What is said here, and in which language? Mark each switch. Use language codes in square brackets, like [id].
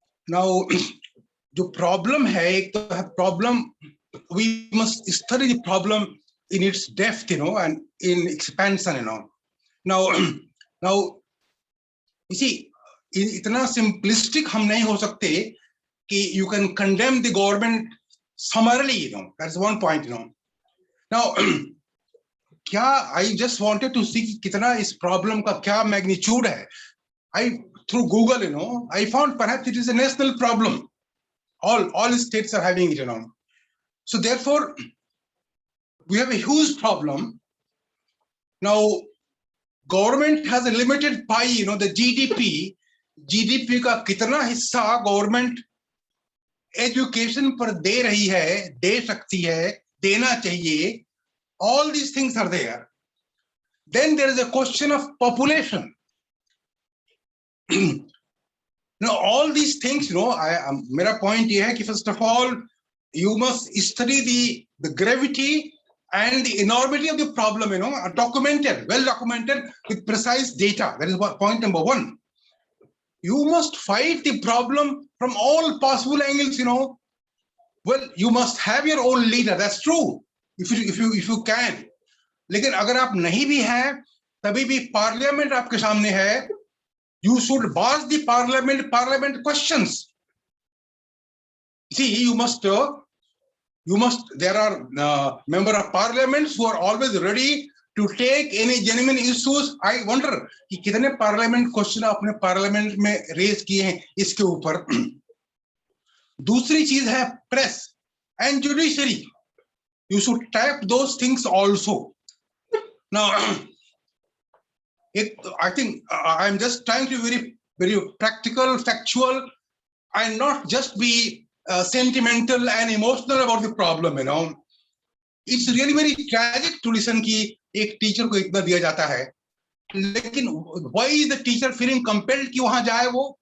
[en] now [hi] जो problem है, एक तो है problem, [en] we must study the problem in its depth, and in expansion, now you see, [hi] इतना simplistic हम नहीं हो सकते कि [en] you can condemn the government summarily, that's one point, now क्या I just wanted to see [hi] कितना इस problem का क्या मैग्नीट्यूड है। [en] through Google, I found perhaps it is a national problem. All states are having it, so therefore we have a huge problem. Now government has a limited pie, the GDP [hi] का कितना हिस्सा government education पर दे रही है, दे सकती है, देना चाहिए, [en] all these things are there. Then there is a question of population. All these things, [hi] मेरा point ये है कि [en] first of all you must study the gravity and the enormity of the problem, documented, well documented with precise data. That is what point number one. You must fight the problem from all possible angles, Well, you must have your own leader. That's true. If you can. [hi] लेकिन अगर आप नहीं भी हैं, तभी भी parliament आपके सामने है. [en] You should ask the parliament questions. See, you must. There are member of parliaments who are always ready to take any genuine issues. I wonder [hi] कि कितने parliament question आपने parliament में raise किए हैं इसके ऊपर. दूसरी चीज है [en] press and judiciary. You should tap those things also. Now, I think I'm just trying to be very practical, factual, and not just be sentimental and emotional about the problem, It's really very tragic to listen [hi] कि एक teacher को इतना दिया जाता है, लेकिन [en] why is the teacher feeling compelled [hi] कि वहां जाए वो?